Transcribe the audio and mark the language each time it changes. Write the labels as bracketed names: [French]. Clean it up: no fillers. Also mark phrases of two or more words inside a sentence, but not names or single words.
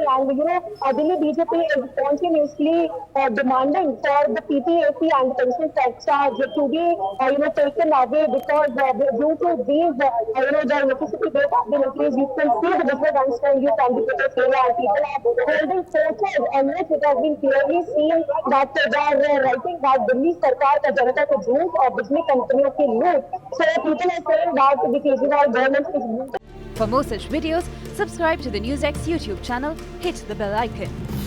[English] And Delhi BJP is continuously demanding for the PPAC and the pension surcharge to be taken away, because due to these the electricity bill have been increased. You can see the business understand you from the protest area, and people are holding posters on which it has been clearly seen that they are writing that [Hindi] दिल्ली सरकार का जनता को झूठ और बिजली कंपनियों की लूट. [English] So people are saying that the Kejriwal government is For more such videos, subscribe to the NewsX YouTube channel, hit the bell icon.